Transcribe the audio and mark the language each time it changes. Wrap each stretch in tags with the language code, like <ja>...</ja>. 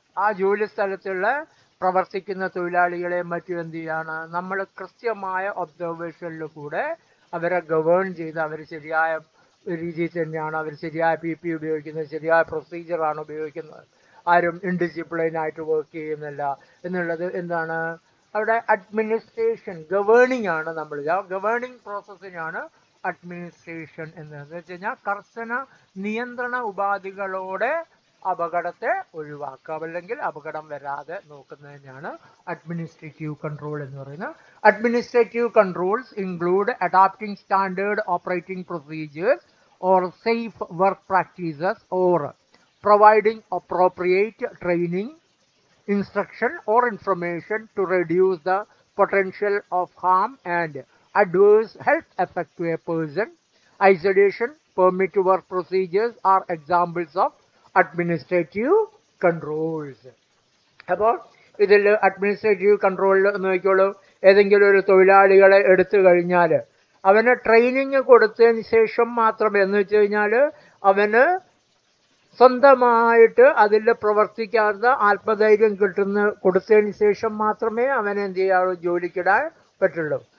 <ml>ആ ജോലി സ്ഥലത്തുള്ള പ്രവർത്തിക്കുന്ന തൊഴിലാളികളെ മറ്റും എന്ത് ചെയ്യാണ്, നമ്മൾ കൃത്യമായ ഒബ്സർവേഷനിൽ കൂടെ അവരെ ഗവേൺ ചെയ്ത് അവർ ശരിയായ രീതിയിൽ തന്നെയാണ്, അവർ ശരിയായ PP ഉപയോഗിക്കുന്നത്, ശരിയായ പ്രൊസീജിയറാണ് ഉപയോഗിക്കുന്നത്, ആരും ഇൻഡിസിപ്ലിനായിട്ട് വർക്ക് ചെയ്യുന്നില്ല എന്നുള്ളത് എന്താണ്, അവിടെ അഡ്മിനിസ്ട്രേഷൻ ഗവേണിംഗ് ആണ്. നമ്മൾ ഗവേണിംഗ് പ്രോസസ്സിനാണ് അഡ്മിനിസ്ട്രേഷൻ എന്ന് വെച്ച് കഴിഞ്ഞാൽ കർശന നിയന്ത്രണ ഉപാധികളോടെ അപകടത്തെ ഒഴിവാക്കുക, അല്ലെങ്കിൽ അപകടം വരാതെ നോക്കുന്നതിനാണ് അഡ്മിനിസ്ട്രേറ്റീവ് കൺട്രോൾ എന്ന് പറയുന്നത്.</ml> <en>Administrative controls include adopting standard operating procedures or safe work practices or providing appropriate training, instruction or information to reduce the potential of harm and adverse health effect to a person. Isolation, permit to work procedures are examples of administrative controls.</en> <ml>അപ്പോൾ ഇതിൽ administrative കൺട്രോളിൽ നോക്കിയോളൂ, ഏതെങ്കിലും ഒരു തൊഴിലാളികളെ എടുത്തു കഴിഞ്ഞാൽ അവന് training കൊടുത്തതിന് ശേഷം മാത്രമേ, എന്ന് വെച്ച് കഴിഞ്ഞാൽ അവന് സ്വന്തമായിട്ട് അതിൽ പ്രവർത്തിക്കാത്ത ആത്മധൈര്യം കൊടുത്തതിന് ശേഷം മാത്രമേ അവനെ എന്ത് ചെയ്യാവൂ, ജോലിക്കിടാൻ പറ്റുള്ളൂ.</ml>